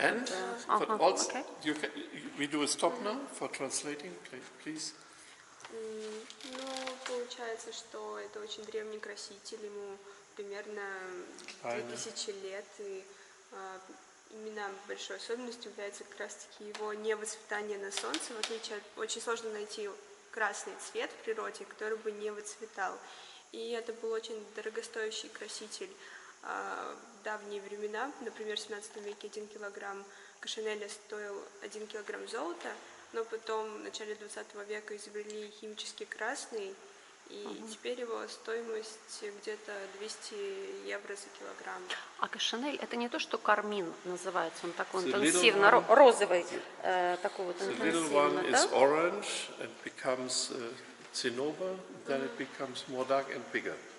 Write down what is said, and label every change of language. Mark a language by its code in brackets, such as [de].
[en] And but also, we do a stop now for translating, please. [ru] Ну, получается, что это очень древний краситель, ему примерно 2000 лет, и именно большой особенностью является как раз-таки его невыцветание на солнце, в отличие от... Очень сложно найти красный цвет в природе, который бы не выцветал. И это был очень дорогостоящий краситель. В давние времена, например, в 17 веке 1 килограмм кошинеля стоил 1 килограмм золота, но потом в начале 20 века изобрели химически красный, и теперь его стоимость где-то 200 евро за килограмм. А кошинель это не то, что кармин называется, он такой интенсивно розовый, такой вот интенсивный. [en] The little one is orange and becomes cinnabar, then it becomes more dark and bigger.